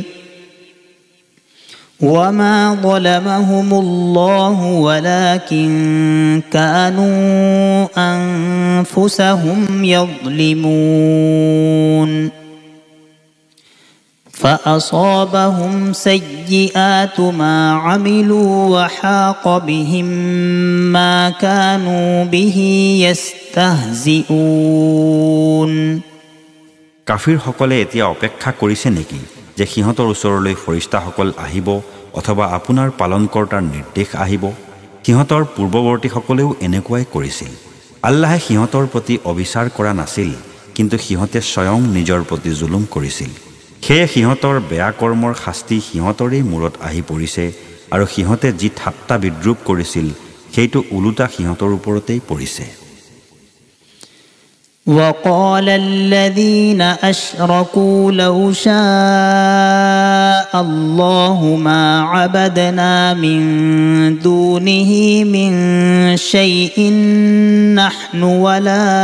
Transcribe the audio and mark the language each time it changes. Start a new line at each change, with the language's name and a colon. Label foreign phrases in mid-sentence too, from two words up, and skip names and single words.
Arabic: وما ظلمهم الله ولكن كانوا أنفسهم يظلمون فأصابهم سيئات ما عملوا وحاق بهم ما كانوا به يستهزئون
Assamese: কাফিৰসকলে এতিয়া অপেক্ষা কৰিছে নেকি যে সিহঁতৰ ওচৰলৈ ফৰিস্তাসকল আহিব অথবা আপোনাৰ পালনকৰ্তাৰ নিৰ্দেশ আহিব সিহঁতৰ পূৰ্বৱৰ্তীসকলেও এনেকুৱাই কৰিছিল আল্লাহে সিহঁতৰ প্ৰতি অবিচাৰ কৰা নাছিল কিন্তু সিহঁতে স্বয়ং নিজৰ প্ৰতি জুলুম কৰিছিল সেয়ে সিহঁতৰ বেয়া কৰ্মৰ শাস্তি সিহঁতৰে মূৰত আহি পৰিছে আৰু সিহঁতে যি ঠাট্টা বিদ্ৰূপ কৰিছিল সেইটো উলুটা সিহঁতৰ ওপৰতেই পৰিছে
Arabic: وقال الذين أشركوا لو شاء الله ما عبدنا من دونه من شيء نحن ولا